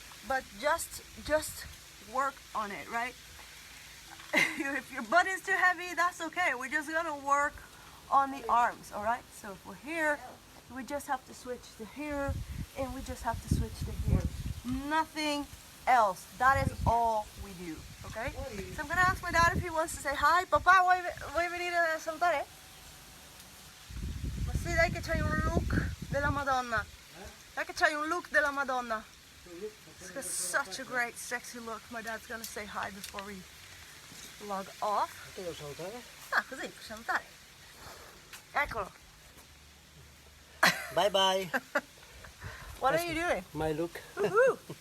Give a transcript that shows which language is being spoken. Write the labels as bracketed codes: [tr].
[en] But just work on it, right? If your butt is too heavy, that's okay. We're just going to work on the arms, all right? So if we're here, we just have to switch to here, and we just have to switch to here. Nothing else. That is all we do, okay? So I'm gonna ask my dad if he wants to say hi. [it] Papà, vuoi venire a salutare? Ma sì, dai che c'hai un look della Madonna. Dai che c'hai un look della Madonna. [en] It's got such a great, sexy look. My dad's gonna say hi before we log off. [it] Devo salutare? Ah, così, per salutare. Eccolo. [en] Bye bye. What are you doing? My look. Woohoo!